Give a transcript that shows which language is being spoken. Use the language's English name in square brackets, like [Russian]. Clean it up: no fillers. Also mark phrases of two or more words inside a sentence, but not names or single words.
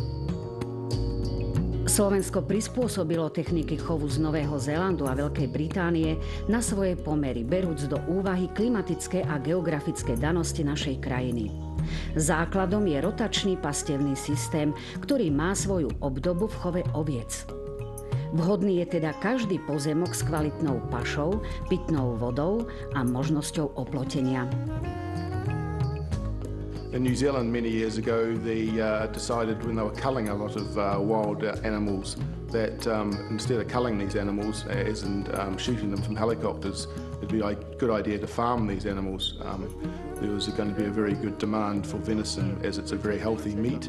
[Slovak] Slovensko prispôsobilo techniky chovu z Nového Zélandu a Veľkej Británie na svoje pomery, berúc do úvahy klimatické a geografické danosti našej krajiny. Základom je rotačný pastevný systém, ktorý má svoju obdobu v chove oviec. Vhodný je teda každý pozemok s kvalitnou pašou, pitnou vodou a možnosťou oplotenia. [English] In New Zealand many years ago, they decided when they were culling a lot of wild animals that instead of culling these animals, as in shooting them from helicopters, it'd be a good idea to farm these animals. There was going to be a very good demand for venison as it's a very healthy meat.